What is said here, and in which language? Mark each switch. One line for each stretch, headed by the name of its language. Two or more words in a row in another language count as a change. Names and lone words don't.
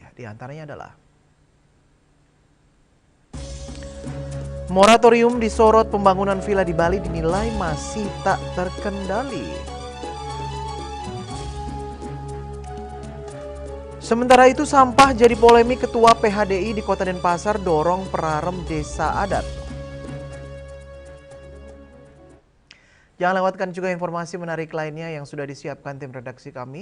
Indonesian: Di antaranya adalah moratorium disorot, pembangunan villa di Bali dinilai masih tak terkendali. Sementara itu sampah jadi polemik, Ketua PHDI di Kota Denpasar dorong perarem desa adat. Jangan lewatkan juga informasi menarik lainnya yang sudah disiapkan tim redaksi kami.